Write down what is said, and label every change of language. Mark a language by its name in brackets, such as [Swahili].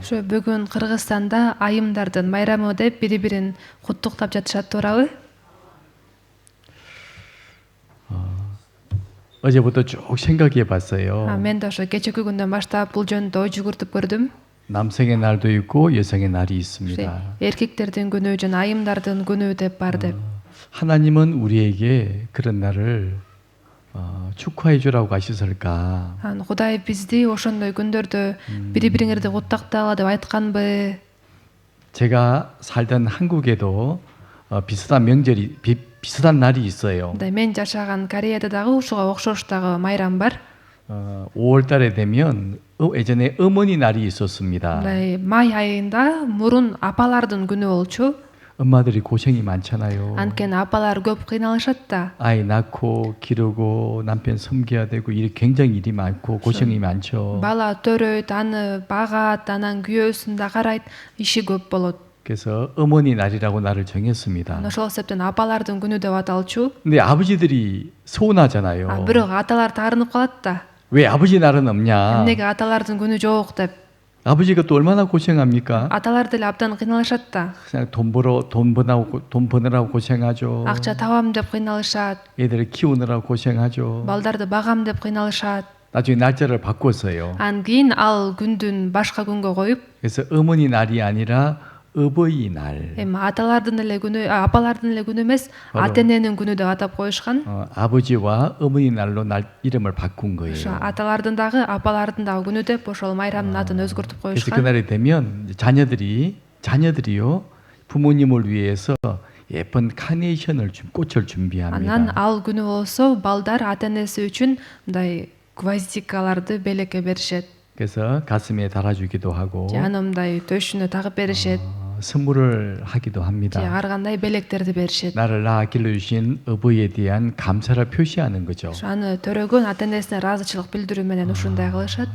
[Kyrgyz] Ошо бүгүн Кыргызстанда айымдардын майрамы деп бири-бирин куттуктап жатышат туурабы? [Korean] 어제부터 쭉 생각해 봤어요. [Kyrgyz] Мен да ошо кечээки күндөн баштап бул жөнүндө ой жүгүртүп көрдүм. [Korean] 남성의 날도 있고 여성의 날이 있습니다. [Kyrgyz] Эркектердин күнү жана айымдардын күнү деп бар деп. [Korean] 하나님은 우리에게 그런 날을 축하해 주라고 하셨을까? [Kyrgyz] Кудай бизди ошондой күндөрдө бири-бириңерди куттактагыла деп айтканбы? [Korean] 제가 살던 한국에도 비슷한 명절이 비슷한 날이 있어요. [Kyrgyz] Мен жашаган Кореяда дагы ушуга окшош дагы майрам бар. [Korean] 5월 달에 되면 예전에 어머니 날이 있었습니다. [Kyrgyz] Май айында мурун апалардын күнү болчу. [Korean] 엄마들이 고생이 많잖아요. [Kyrgyz] Анткени апалар көп кыйналышат да. [Korean] 아이 낳고 기르고 남편 섬겨야 되고 일이 굉장히 일이 많고 고생이 많죠. [Kyrgyz] Бала төрөйт, аны багат, анан күйөөсүн да карайт, иши көп болот. [Korean] 그래서 어머니 날이라고 날을 정했습니다. [Kyrgyz] Ошол себептен апалардын күнү деп аталчу. [Korean] 근데 아버지들이 서운하잖아요. [Kyrgyz] Бирок аталар таарынып калат да. [Korean] 왜 아버지 날은 없냐? [Kyrgyz] Эмнеге аталардын күнү жок деп. [Korean] 아버지가 또 얼마나 고생합니까? [Kyrgyz] Аталар деле абдан кыйналышат да. [Korean] 그냥 돈 버느라고 고생하죠. [Kyrgyz] Акча табам деп кыйналышат. [Korean] 애들을 키우느라고 고생하죠. [Kyrgyz] Балдарды багам деп кыйналышат. [Korean] 나중에 날짜를 바꿨어요. [Kyrgyz] Анан кийин ал күндүн башка күнгө коюп, [Korean] 그래서 어머니 날이 아니라 어버이날. [Kyrgyz] аталардын эле күнү, апалардын эле күнү эмес, ата эненин күнү деп атап коюшкан. [Korean] 아버지와 어머니 날로 날 이름을 바꾼 거예요. [Kyrgyz] аталардын дагы, апалардын дагы күнү деп ошол майрамдын атын өзгөртүп [Korean] 그래서 [Kyrgyz] коюшкан. [Korean] 그날이 되면 자녀들이요 부모님을 위해서 예쁜 카네이션을 꽃을 [Kyrgyz] Анан [Korean] 준비합니다. [Kyrgyz] ал күнү болсо балдар ата энеси үчүн мындай гвоздикаларды белекке беришет. [Korean] 그래서 가슴에 달아주기도 하고 [Kyrgyz] Аны мындай төшүнө тагып беришет. [Korean] 선물을 하기도 합니다. [Kyrgyz] ар кандай белектерди беришет. [Korean] 나를 낳아 길러주신 어버이에 대한 감사를 표시하는 거죠. [Kyrgyz] Аны төрөгөн ата энесине ыраазычылык билдирүү менен ушундай кылышат.